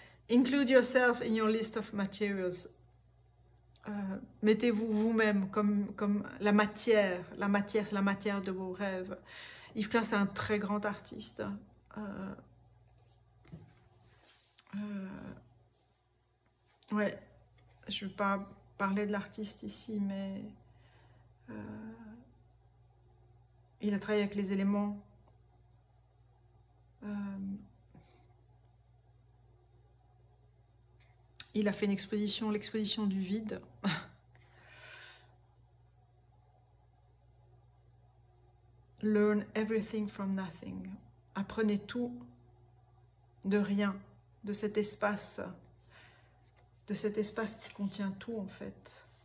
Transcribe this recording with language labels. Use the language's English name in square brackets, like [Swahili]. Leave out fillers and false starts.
[English] Include yourself in your list of materials. [French] Mettez-vous vous-même comme la matière. La matière, c'est la matière de vos rêves. Yves Klein, c'est un très grand artiste. Ouais, je ne vais pas parler de l'artiste ici, mais il a travaillé avec les éléments. Il a fait une exposition, l'exposition du vide. [English] Learn everything from nothing. [French] Apprenez tout de rien, de cet espace qui contient tout en fait.